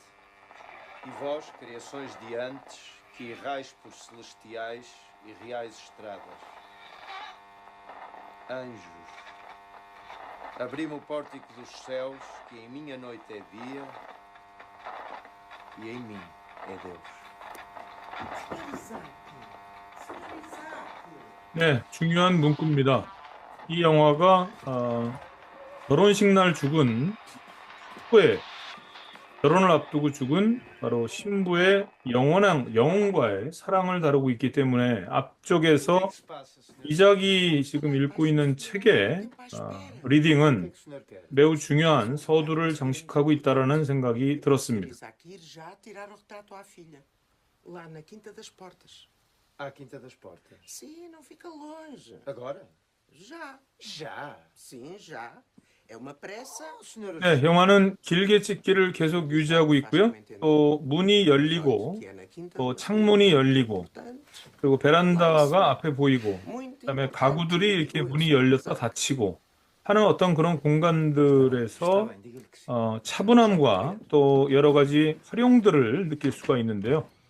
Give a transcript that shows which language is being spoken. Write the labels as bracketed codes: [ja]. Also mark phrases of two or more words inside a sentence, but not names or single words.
[pt] E vós, criações de antes, que errais por celestiais e reais estradas. Anjos, abri-me o pórtico dos céus, que em minha noite é dia e em mim é Deus. [ko] 네, 중요한 문구입니다. 이 영화가 결혼식 날 죽은 후에 결혼을 앞두고 죽은 바로 신부의 영혼과의 사랑을 다루고 있기 때문에 앞쪽에서 이작이 지금 읽고 있는 책의 리딩은 매우 중요한 서두를 장식하고 있다라는 생각이 들었습니다. [pt] Lá na Quinta das Portas. À Quinta das Portas. Sim, não fica longe. Agora? Já. Já? Sim, já. É uma pressa. Senhora. [ko] 네, 영화는 길게 찍기를 계속 유지하고 있고요. 또 문이 열리고, 또 창문이 열리고, 그리고 베란다가 앞에 보이고, 그다음에 가구들이 이렇게 문이 열렸다 닫히고 하는 어떤 그런 공간들에서 차분함과 또 여러 가지 활용들을 느낄 수가 있는데요.